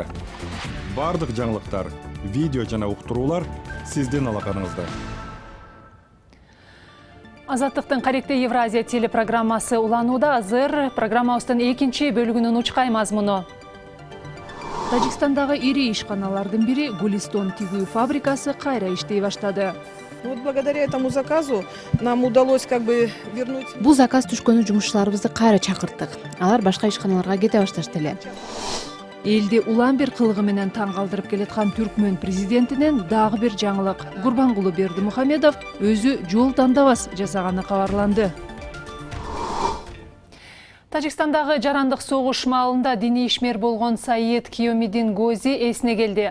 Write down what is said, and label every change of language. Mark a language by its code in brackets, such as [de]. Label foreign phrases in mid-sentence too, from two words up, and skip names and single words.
[ky] Бардык жаңылыктар, видео жана уктуруулар сиздин алаканыңызда. Азаттыктын Каректе Евразия телепрограммасы уланууда. Азыр программабыздын экинчи бөлүгүнүн учкай мазмуну. Тажикстандагы ири ишканалардын бири Гулистон тигүү фабрикасы кайра иштей баштады. [ru] Вот благодаря этому заказу нам удалось вернуть... [ky] Бул заказ түшкөнү жумушчуларыбызды кайра чакырттык. Алар башка ишканаларга кете башташты эле. Элди улам бир кылыгы менен таң калтырып келаткан Түркмөн президентинен дагы бир жаңылык. Гурбангулы Бердимухамедов өзү жол тандабас жасаганы кабарланды. Тажикстандагы жарандык согуш маалында диний ишмер болгон Саид Киомидин Гози эсине келди.